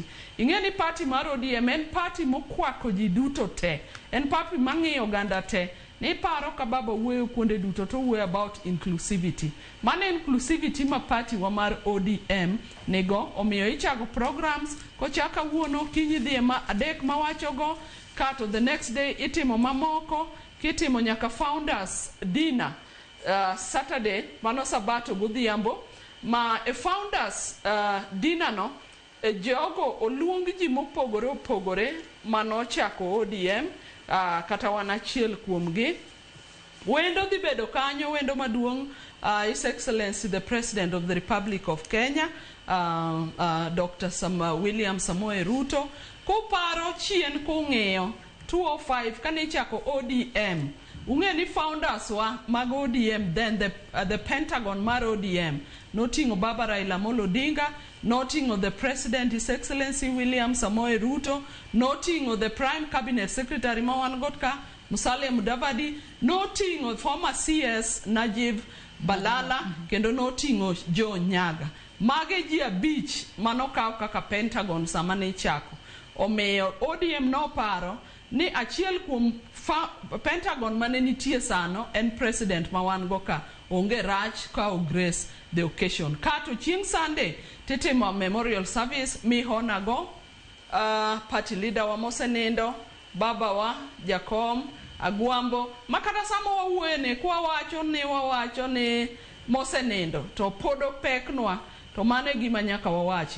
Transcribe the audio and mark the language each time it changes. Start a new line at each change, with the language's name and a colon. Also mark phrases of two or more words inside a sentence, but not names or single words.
Luo (Kenya and Tanzania): Ing'e ni party mar ODM en party mokwako ji duto te, en party mang'iyo oganda te. Ni paro ka baba wuoyo kuonde duto to wuoyo
English: about inclusivity.
Luo (Kenya and Tanzania): Mano inclusivity ma party wa mar ODM nego, omiyo ichago programs kochaka wuono kiny dhi ma adek mawacho go, kato
English: the next day
Luo (Kenya and Tanzania): itimo mamoko, kitimo nyaka founders dinner Saturday, mano sabato godhiambo, ma founders dinner no jogo oluong ji mopogore opogore mano chako ODM, kata wan achiel kuomgi. Wendo dhi bedo kanyo, wendo maduong',
English: His Excellency the President of the Republic of Kenya, Dr.
Luo (Kenya and Tanzania): William Samoei Ruto, kuparo chien kung'eyo 205 kane chako ODM. Ung'e ni founders wa mag ODM,
English: then the Pentagon
Luo (Kenya and Tanzania): mar ODM, noting'o Baba Raila Amolo Odinga, noting'o
English: the President, His Excellency
Luo (Kenya and Tanzania): William Samoei Ruto, noting'o
English: the Prime Cabinet Secretary
Luo (Kenya and Tanzania): ma wan got ka, Musalia Mudavadi, noting'o
English: former CS
Luo (Kenya and Tanzania): Najib Balala, kendo noting'o Joe Nyaga. Mage ji abich manokaw kaka Pentagon sama ne chako. Omiyo ODM no paro ni achiel kuom Pentagon mane nitie sano en president ma wan go ka, onge rach ka o
English: grace the occasion.
Luo (Kenya and Tanzania): Kato chieng' Sunday titimo
English: memorial service
Luo (Kenya and Tanzania): mi hona go
English: party leader
Luo (Kenya and Tanzania): wa mosenindo, baba wa Jakom Agwambo, makata samo wawuene kwa wacho ni mosenindo to podo peknwa, to mane gima nyaka wawachi.